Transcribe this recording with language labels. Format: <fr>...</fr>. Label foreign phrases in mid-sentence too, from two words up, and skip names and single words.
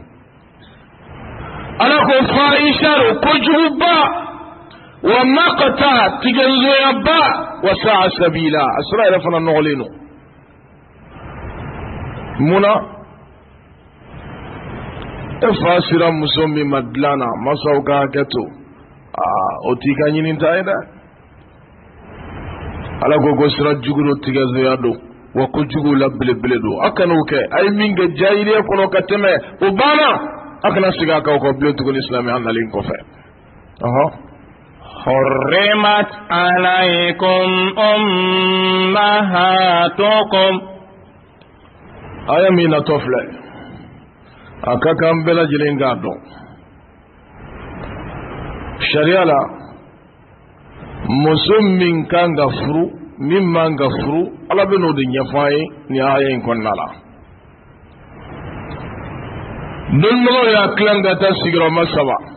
<bm>ala ko fahisha kojuguba wa maqta tigɛnzoyanba</bm> <ar>وساء سبيلا</ar> <bm>a sira yɛrɛ fana nɔgɔlen don munna e fa sira muso min ma dilan na masaw ka hakɛ to o t'i ka ɲininta ye dɛ ala ko sira jugu do tigɛzoya don wa kojugu la belebele don a kana o kɛ a ye min kɛ jahiliya kɔnɔ ka tɛmɛ o banna a kana segin a kan o kɔ bilen tuguni silamɛya nalen kɔfɛ</bm> <ar>حرمت عليكم أمهاتكم</ar> <bm>aya min natɔ filɛ a ka kan bɛɛ lajɛlen k'a dɔn sariya la muso min kan ka furu min man ka furu ala bɛ n'o de ɲɛfɔ an ye nin aya in kɔnɔna la dɔnnibagaw y'a tilan ka taa sigiyɔrɔma 7</bm>